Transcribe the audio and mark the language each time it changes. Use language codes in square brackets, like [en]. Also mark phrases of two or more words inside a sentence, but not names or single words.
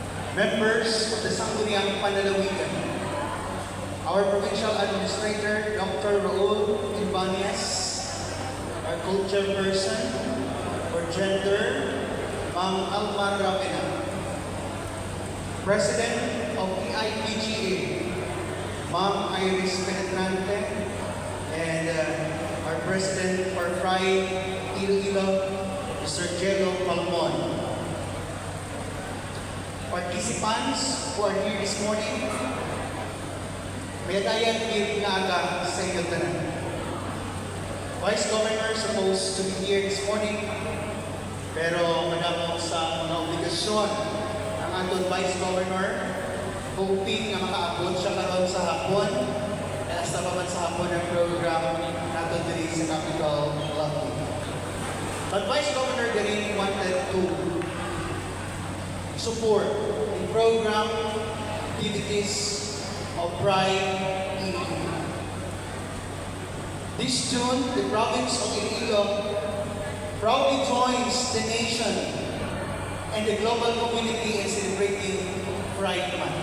[en] members of the Sangguniang Panlalawigan, our Provincial Administrator, Dr. Raul Ibanez, our culture person for gender, Ma'am Alma Rapena, President of EIPGA, Ma'am Iris Penetrante, and our President for Pride Iloilo, Mr. [hil] Jello Palmon. [en] Participants who are here this morning, [hil] may dayan give nga sa inyo tanan. [en] Vice Governor supposed to be here this morning, [hil] pero madamo sa mga obligasyon ang aton Vice Governor, hoping na makaabot siya karon sa hapon, hasta pa man sa hapon ang program natin diri sa Capital Lobby. [en] But Vice Governor Garin wanted to support the program activities of Pride Iloilo. This June, the province of Iloilo proudly joins the nation and the global community in celebrating Pride Month.